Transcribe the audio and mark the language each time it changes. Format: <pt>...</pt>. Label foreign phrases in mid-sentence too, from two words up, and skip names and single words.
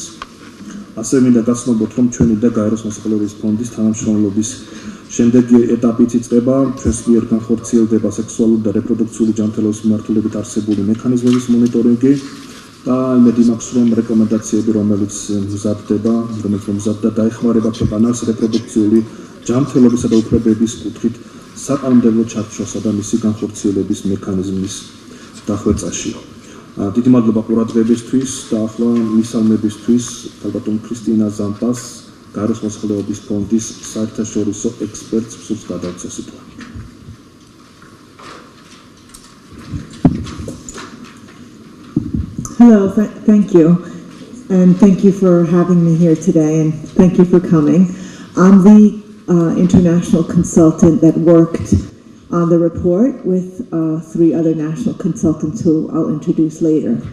<ka>ასევე მინდა გაცნობოთ, რომ ჩვენი და გაეროს მოსახლეობის ფონდის თანამშრომლობის შემდეგი ეტაპით იწყება ჩვენს მიერ განხორციელდება სექსუალური და რეპროდუქციული ჯანმრთელობის მიმართულებით არსებული მექანიზმების მონიტორინგი და იმედი მაქვს, რომ რეკომენდაციები, რომელიც მზადდება, დაეხმარება ქვეყანას რეპროდუქციული ჯანმრთელობისა და უფლებების კუთხით საკანონმდებლო ჩარჩოსა და მისი განხორციელების მექანიზმის დახვეწაში. დიდი მადლობა ყურადღებისთვის და ახლა მისალმებისთვის ქალბატონ ქრისტინა ზამპას, გაეროს მოსახლეობის ფონდის საერთაშორისო ექსპერტს სულს გადავცე სიტყვა.</ka> <en>Hello, thank you. And thank you for having me here today, and thank you for coming. I'm the international consultant that worked on the report with 3 other national consultants who I'll introduce later.</en>